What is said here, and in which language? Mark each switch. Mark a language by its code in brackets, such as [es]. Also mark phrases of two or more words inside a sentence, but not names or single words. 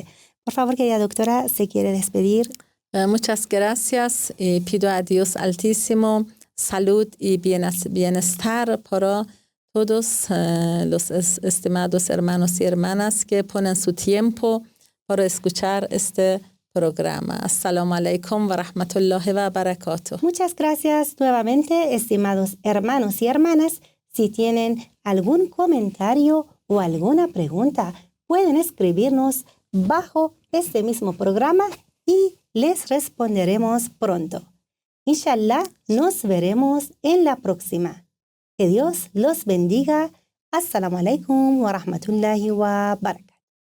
[es] Por favor, querida doctora, ¿se quiere despedir? Muchas gracias y pido a Dios Altísimo salud y bienestar para todos los estimados hermanos y hermanas que ponen su tiempo para escuchar este programa. [ar] السلام عليكم ورحمة الله وبركاته. [es] Muchas gracias nuevamente, estimados hermanos y hermanas. Si tienen algún comentario o alguna pregunta, pueden escribirnos bajo este mismo programa y les responderemos pronto. Inshallah, nos veremos en la próxima. Que Dios los bendiga. [ar] السلام عليكم ورحمة الله وبركاته.